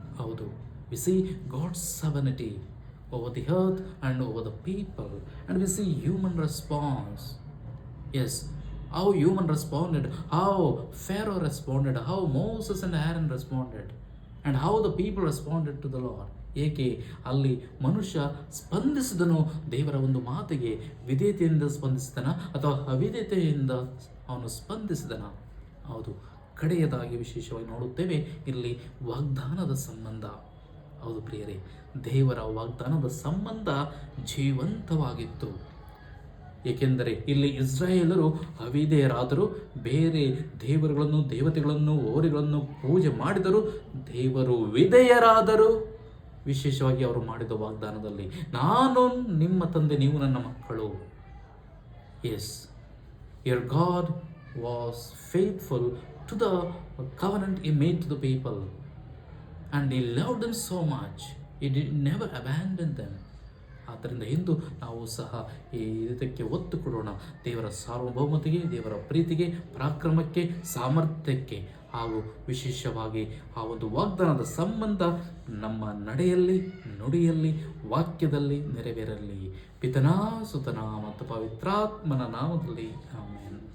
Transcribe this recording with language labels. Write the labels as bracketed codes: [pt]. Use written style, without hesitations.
[en] ಹೌದು, we see God's sovereignty over the earth and over the people, and we see human response. Yes, how human responded, how Pharaoh responded, how Moses and Aaron responded, and how the people responded to the Lord. [kn] ಏಕೆ ಅಲ್ಲಿ ಮನುಷ್ಯ ಸ್ಪಂದಿಸಿದನು ದೇವರ ಒಂದು ಮಾತಿಗೆ? ವಿಧೇಯತೆಯಿಂದ ಸ್ಪಂದಿಸಿದನ ಅಥವಾ ಅವಿಧೇಯತೆಯಿಂದ ಅವನು ಸ್ಪಂದಿಸಿದನ? ಹೌದು, ಕಡೆಯದಾಗಿ ವಿಶೇಷವಾಗಿ ನೋಡುತ್ತೇವೆ ಇಲ್ಲಿ ವಾಗ್ದಾನದ ಸಂಬಂಧ. ಹೌದು ಪ್ರಿಯರೇ, ದೇವರ ವಾಗ್ದಾನದ ಸಂಬಂಧ ಜೀವಂತವಾಗಿತ್ತು. ಏಕೆಂದರೆ ಇಲ್ಲಿ ಇಸ್ರಾಯೇಲರು ಅವಿಧೇಯರಾದರು, ಬೇರೆ ದೇವತೆಗಳನ್ನು ಓರಿಗಳನ್ನು ಪೂಜೆ ಮಾಡಿದರು. ದೇವರು ವಿಧೇಯರಾದರು. ವಿಶೇಷವಾಗಿ ಅವರು ಮಾಡಿದ ವಾಗ್ದಾನದಲ್ಲಿ, ನಾನು ನಿಮ್ಮ ತಂದೆ, ನೀವು ನನ್ನ ಮಕ್ಕಳು. [en] Yes, your God was faithful to the covenant he made to the people, and he loved them so much, he did never abandon them. [kn] ಆದ್ದರಿಂದ ಇಂದು ನಾವು ಸಹ ಇದಕ್ಕೆ ಒತ್ತು ಕೊಡೋಣ. ದೇವರ ಸಾರ್ವಭೌಮತೆಗೆ, ದೇವರ ಪ್ರೀತಿಗೆ, ಪರಾಕ್ರಮಕ್ಕೆ, ಸಾಮರ್ಥ್ಯಕ್ಕೆ, ಹಾಗೂ ವಿಶೇಷವಾಗಿ ಆ ಒಂದು ವಾಗ್ದಾನದ ಸಂಬಂಧ ನಮ್ಮ ನಡೆಯಲ್ಲಿ, ನುಡಿಯಲ್ಲಿ, ವಾಕ್ಯದಲ್ಲಿ ನೆರವೇರಲಿ. ಪಿತನಾ, ಸುತನ ಮತ್ತು ಪವಿತ್ರಾತ್ಮನ ನಾಮದಲ್ಲಿ ಆಮೆನ್.